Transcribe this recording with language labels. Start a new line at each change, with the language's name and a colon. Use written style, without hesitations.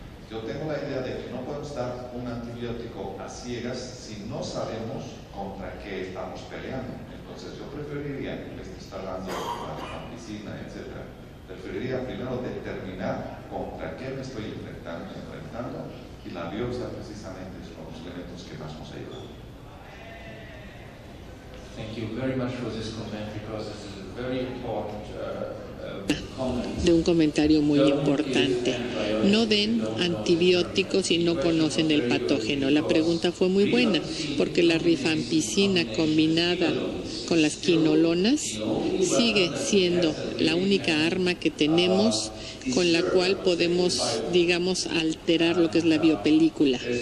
Spanish: Yo tengo la idea de que no podemos dar un antibiótico a ciegas si no sabemos contra qué estamos peleando. Entonces yo preferiría, en vez de estar dando la medicina, etc., preferiría primero determinar contra qué me estoy enfrentando y la biopsia precisamente es uno de los elementos que más nos ayuda.
English: Thank you very much for this comment, because this is a very important comment.
Spanish: De un comentario muy importante. No den antibióticos si no conocen el patógeno. La pregunta fue muy buena, porque la rifampicina combinada con las quinolonas sigue siendo la única arma que tenemos con la cual podemos, digamos, alterar lo que es la biopelícula.